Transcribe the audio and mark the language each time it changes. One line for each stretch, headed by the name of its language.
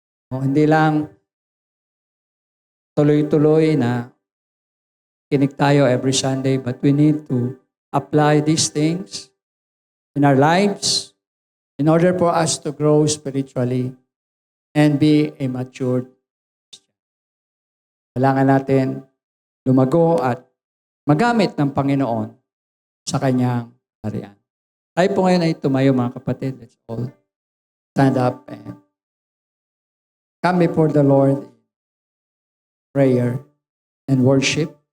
Filipino: O, hindi lang tuloy-tuloy na kinig tayo
English: every Sunday, but we need to apply these things in our lives in order for us to grow spiritually and be a matured Christian.
Filipino: Kailangan natin lumago at magamit ng Panginoon sa kanyang harian. Tayo po ngayon ay tumayo mga kapatid.
English: Let's all stand up and come before the Lord in prayer and worship.